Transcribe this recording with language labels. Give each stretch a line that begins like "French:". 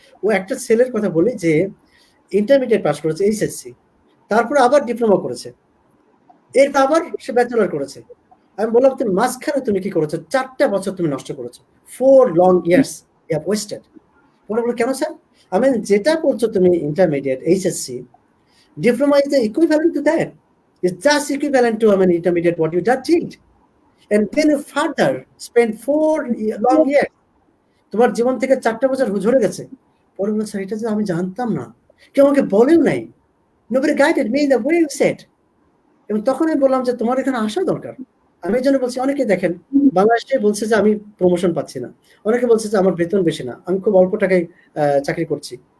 Bangla: ও একটা ছেলের কথা বলি যে ইন্টারমিডিয়েট পাস করেছে, এইচএসসি, তারপরে আবার ডিপ্লোমা করেছে, এরপর আবার সে ব্যাচেলর করেছে। আমি বললাম তুমি মাঝখানে তুমি কি করেছো, 4টা বছর তুমি নষ্ট করেছো,
English: 4 long years you have wasted.
Bangla: বলে কেন স্যার? আমি যেটা বলছো তুমি intermediate HSC,
English: diploma is the equivalent to that. It's just equivalent to intermediate what you just did. And then you further spend 4 long years.
Bangla: তোমার জীবন থেকে 4টা বছর ঝরে গেছে। পরে বলছে এটা যে আমি জানতাম না, কেউ আমাকে বলেও নাই,
English: nobody guided me in the way you said.
Bangla: এবং তখন আমি বললাম যে তোমার এখানে আসা দরকার। আমি এই জন্য বলছি, অনেকে দেখেন বাংলাদেশে বলছে যে আমি প্রমোশন পাচ্ছি না, অনেকে বলছে যে আমার বেতন বেশি না, আমি খুব অল্প টাকায় চাকরি করছি।